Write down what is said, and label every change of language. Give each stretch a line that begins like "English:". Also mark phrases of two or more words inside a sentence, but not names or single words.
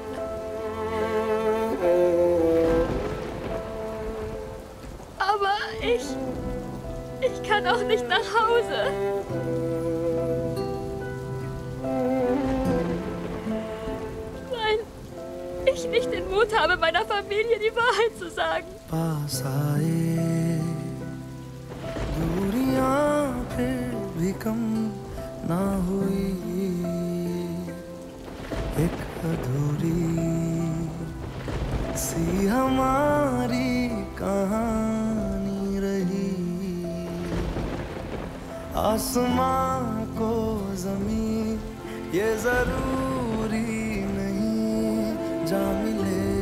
German: Aber ich kann auch nicht nach Hause. Weil ich nicht den Mut habe, meiner Familie die Wahrheit zu sagen.
Hindi: पास आए दूरियां फिर भी कम ना हुई एक अधूरी सी हमारी कहानी रही आसमां को जमीन ये जरूरी नहीं जा मिले